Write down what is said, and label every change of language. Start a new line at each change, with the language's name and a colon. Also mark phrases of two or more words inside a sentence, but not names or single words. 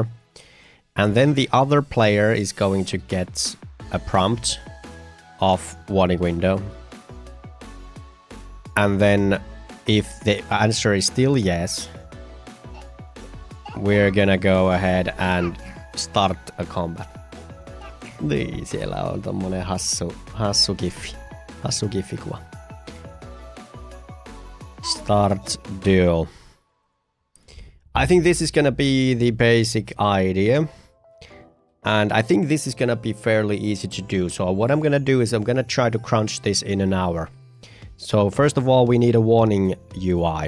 English: And then the other player is going to get a prompt of warning window. And then if the answer is still yes, we're gonna go ahead and start a combat.
Finnish: Niin, siellä on tommonen hassu giffi-kuva.
English: Start duel. I think this is gonna be the basic idea. And I think this is gonna be fairly easy to do. So what I'm gonna do is I'm gonna try to crunch this in an hour. So first of all, we need a warning UI.